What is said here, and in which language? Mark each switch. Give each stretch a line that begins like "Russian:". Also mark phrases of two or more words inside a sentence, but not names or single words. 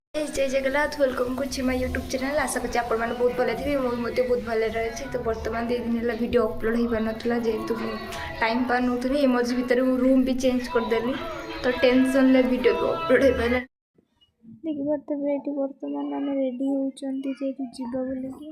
Odia: ଜୟ ଜଗନ୍ନାଥ
English: welcome kar my YouTube channel.
Odia: ଆଶା କରୁଛି ଆପଣ ମାନେ ବହୁତ ଭଲ ଥିବେ। ମୁଁ ମଧ୍ୟ ବହୁତ ଭଲରେ ଅଛି। ତ ବର୍ତ୍ତମାନ 2 ଦିନ ହେଲା ଭିଡ଼ିଓ ଅପଲୋଡ଼ ହେଇପାରୁନଥିଲା ଯେହେତୁ ମୁଁ ଟାଇମ୍ ପାଉନଥିଲି। ଏ ମଝି ଭିତରେ ମୁଁ ରୁମ୍ ବି ଚେଞ୍ଜ କରିଦେଲି ତ ଟେନସନ୍ରେ ଭିଡ଼ିଓ ବି ଅପଲୋଡ଼ ହେଇପାରିଲା। ଦେଖିପାରୁଥିବେ ଏଠି ବର୍ତ୍ତମାନ ଆମେ ରେଡ଼ି ହେଉଛନ୍ତି ଯେହେତୁ ଯିବା ବୋଲିକି।